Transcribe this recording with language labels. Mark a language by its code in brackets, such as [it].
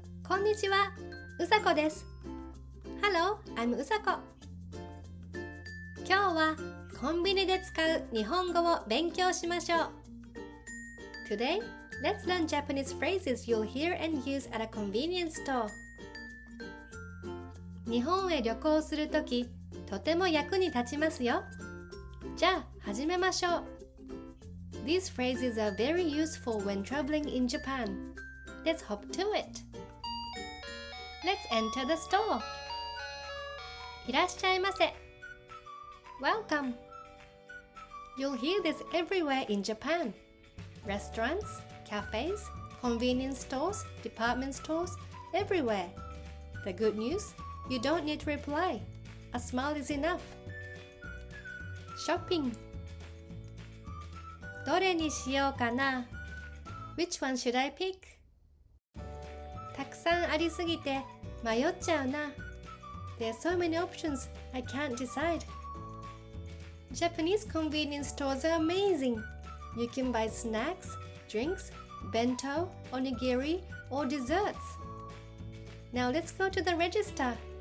[ja] こんにちは、うさこです。 [en] Hello, I'm Usako. [ja] 今日はコンビニで使う日本語を勉強しましょう。 [en] Today, let's learn Japanese phrases you'll hear and use at a convenience store. [ja] 日本へ旅行するとき、とても役に立ちますよ。じゃあ、始めましょう。 [en] These phrases are very useful when traveling in Japan. Let's hop to it. Let's enter the store. [ja] いらっしゃいませ。 [en] Welcome. You'll hear this everywhere in Japan. Restaurants, cafes, convenience stores, department stores, everywhere. The good news, you don't need to reply. A smile is enough. Shopping. [ja] どれにしようかな? [en] Which one should I pick? [ja] たくさんありすぎて迷っちゃうな。 [en] There are so many options, I can't decide. Japanese convenience stores are amazing. You can buy snacks, drinks, bento, onigiri, or desserts. Now let's go to the register.